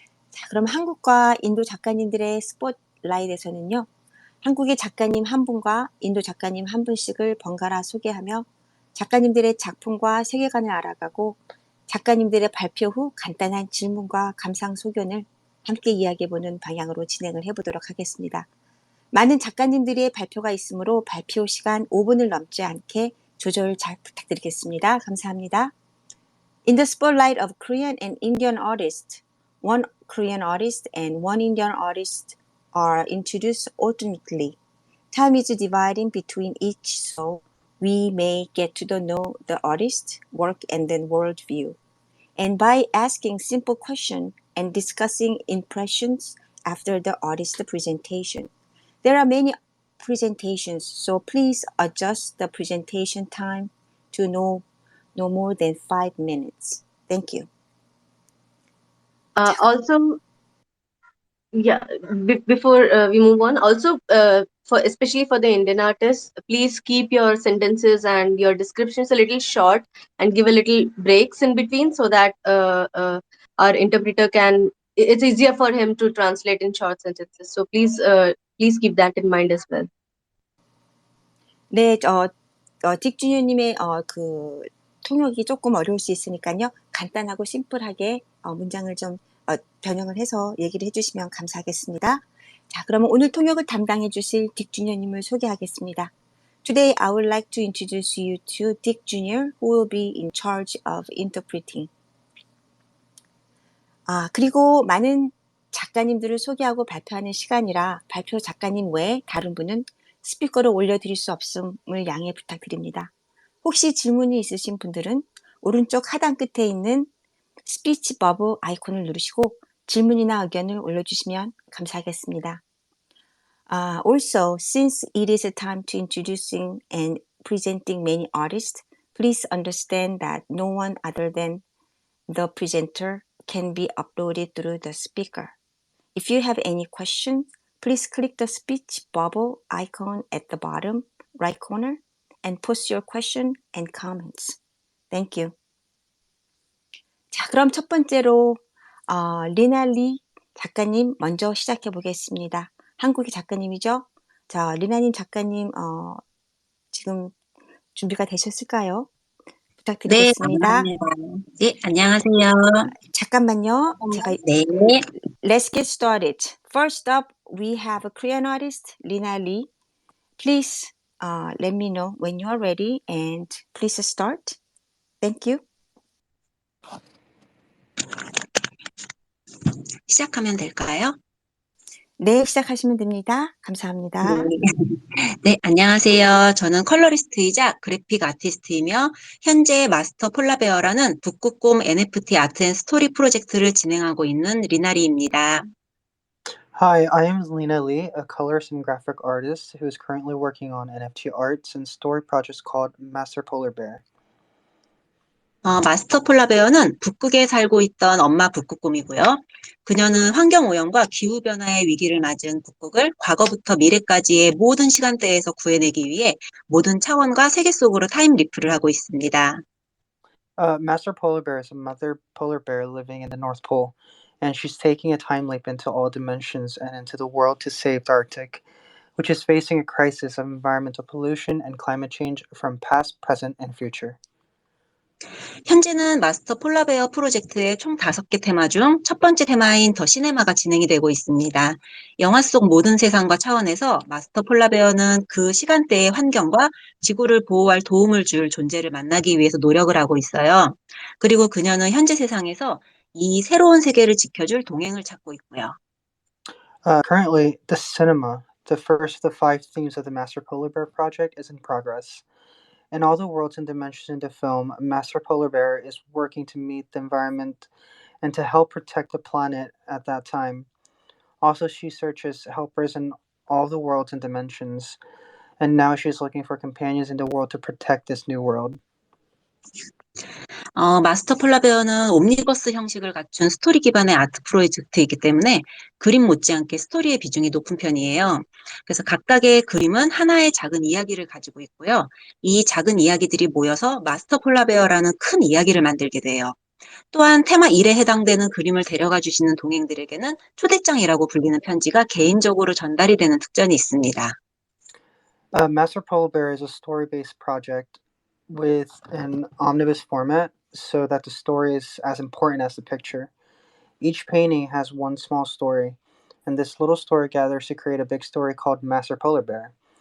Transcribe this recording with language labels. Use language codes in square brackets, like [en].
[ko] 자, 그럼 한국과 인도 작가님들의 스포트라이트에서는요, 한국의 작가님 한 분과 인도 작가님 한 분씩을 번갈아 소개하며 작가님들의 작품과 세계관을 알아가고 작가님들의 발표 후 간단한 질문과 감상 소견을 함께 이야기해보는 방향으로 진행을 해보도록 하겠습니다. 많은 작가님들의 발표가 있으므로 발표 시간 5분을 넘지 않게 조절 잘 부탁드리겠습니다. 감사합니다. [en] In the spotlight of Korean and Indian artists, one Korean artist and one Indian artist are introduced alternately. Time is dividing between each, so we may get to know the artist, work, and then worldview. And by asking simple questions and discussing impressions after the artist presentation. There are many presentations, so please adjust the presentation time to no more than 5 minutes. Thank you. Also, yeah, before we move on, also especially for the Indian artists, please keep your sentences and your descriptions a little short and give a little breaks in between, so that our interpreter can it's easier for him to translate in short sentences. So please keep that in mind as well. [ko] 네, 딕주니어님의 그 통역이 조금 어려울 수 있으니까요. 간단하고 심플하게 문장을 좀 변형을 해서 얘기를 해주시면 감사하겠습니다. 자, 그러면 오늘 통역을 담당해 주실 딕주니어님을 소개하겠습니다. [en] Today, I would like to introduce you to Dick Jr., who will be in charge of interpreting. [ko] 그리고 많은 작가님들을 소개하고 발표하는 시간이라 발표 작가님 외에 다른 분은 스피커로 올려드릴 수 없음을 양해 부탁드립니다. 혹시 질문이 있으신 분들은 오른쪽 하단 끝에 있는 스피치 버브 아이콘을 누르시고 질문이나 의견을 올려주시면 감사하겠습니다. [en] Also, since it is a time to introducing and presenting many artists, please understand that no one other than the presenter can be uploaded through the speaker. If you have any question, please click the speech bubble icon at the bottom right corner and post your question and comments. Thank you. [ko] 자, 그럼 첫 번째로 리나 리 작가님 먼저 시작해 보겠습니다. 한국의 작가님이죠? 자, 리나님 작가님 지금 준비가 되셨을까요? 네, 부탁드리겠습니다. 감사합니다. 네, 안녕하세요. 잠깐만요. 제가 네, [en] Let's get started. First up, we have a Korean artist, Lina Lee. Please let me know when you are ready and please start. Thank you. [ko] 시작하면 될까요? 네, 시작하시면 됩니다. 감사합니다. 네, 안녕하세요. 저는 컬러리스트이자 그래픽 아티스트이며 현재 마스터 폴라베어라는 북극곰 NFT 아트 앤 스토리 프로젝트를 진행하고 있는 리나리입니다. [en] Hi, I am Lena Lee, a colorist and graphic artist who is currently working on NFT arts and story projects called Master PolarBear. [ko] 마스터 폴라베어는 북극에 살고 있던 엄마 북극곰이고요. 그녀는 환경오염과 기후변화의 위기를 맞은 북극을 과거부터 미래까지의 모든 시간대에서 구해내기 위해 모든 차원과 세계 속으로 타임리프를 하고 있습니다. [en] Master Polar Bear is a mother polar bear living in the North Pole, and she's taking a time leap into all dimensions and into the world to save the Arctic, which is facing a crisis of environmental pollution and climate change from past, present, and future. [ko] 현재는 마스터 폴라베어 프로젝트의 총 5개 테마 중 첫 번째 테마인 더 시네마가 진행이 되고 있습니다. 영화 속 모든 세상과 차원에서 마스터 폴라베어는 그 시간대의 환경과 지구를 보호할 도움을 줄 존재를 만나기 위해서 노력을 하고 있어요. 그리고 그녀는 현재 세상에서 이 새로운 세계를 지켜줄 동행을 찾고 있고요. [en] Currently, the cinema, the first of the 5 themes of the Master Polar Bear project, is in progress. In all the worlds and dimensions in the film, Master Polar Bear is working to meet the environment and to help protect the planet at that time. Also, she searches helpers in all the worlds and dimensions, and now she's looking for companions in the world to protect this new world. [ko] 마스터 폴라베어는 옴니버스 형식을 갖춘 스토리 기반의 아트 프로젝트이기 때문에 그림 못지않게 스토리의 비중이 높은 편이에요. 그래서 각각의 그림은 하나의 작은 이야기를 가지고 있고요. 이 작은 이야기들이 모여서 마스터 폴라베어라는 큰 이야기를 만들게 돼요. 또한 테마 1에 해당되는 그림을 데려가 주시는 동행들에게는 초대장이라고 불리는 편지가 개인적으로 전달이 되는 특전이 있습니다. [en] Master Polar Bear is a story-based project with an omnibus format so that the story is as important as the picture. Each painting has one small story, and this little story gathers to create a big story called Master Polar Bear.